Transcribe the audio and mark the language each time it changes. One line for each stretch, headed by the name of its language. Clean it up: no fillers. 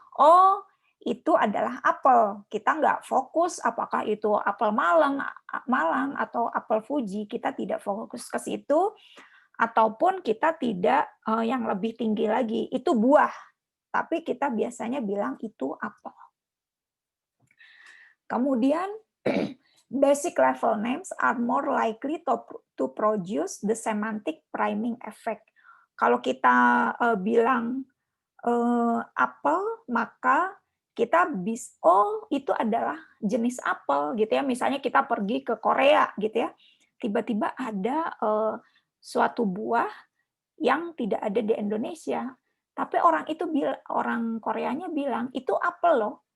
Indonesian: Oh, itu adalah apel. Kita nggak fokus apakah itu apel Malang atau apel Fuji. Kita tidak fokus ke situ, ataupun kita tidak yang lebih tinggi lagi, itu buah. Tapi kita biasanya bilang itu apel. Kemudian,
English: basic level names are more likely to produce the semantic priming effect.
Indonesian: Kalau kita bilang apel, maka kita itu adalah jenis apel gitu ya. Misalnya kita pergi ke Korea gitu ya, tiba-tiba ada suatu buah yang tidak ada di Indonesia, tapi orang Koreanya bilang itu apel loh.